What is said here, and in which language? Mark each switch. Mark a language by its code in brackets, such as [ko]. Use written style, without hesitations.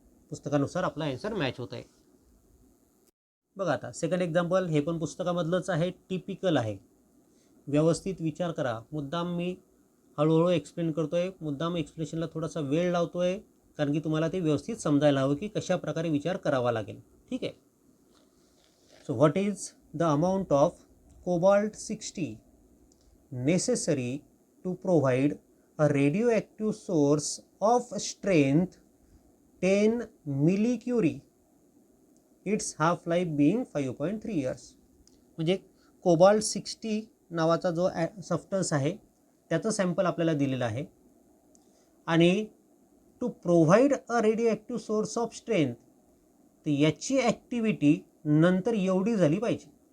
[mr] पुस्तकानुसार आपला answer match होत आहे. बघा आता सेकंड एक्झाम्पल, हे पण पुस्तकामधलंच आहे, टिपिकल आहे. व्यवस्थित विचार करा. मुद्दाम मी हळूहळू एक्सप्लेन करतोय, मुद्दाम एक्सप्लेनेशनला थोडासा वेळ लावतोय, कारण की तुम्हाला ते व्यवस्थित समजायला हवं की कशा प्रकारे विचार करावा लागेल. ठीक आहे. [en] So what is the amount of cobalt sixty necessary to provide a radioactive source of strength 10 millicurie, its half life being 5.3 years. [mr] म्हणजे कोबाल्ट-60 नावाचा जो सबस्टन्स आहे त्याचं सॅम्पल आपल्याला दिलेलं आहे आणि [en] to provide a radio active source of strength, [mr] तर याची ॲक्टिव्हिटी नंतर एवढी झाली पाहिजे.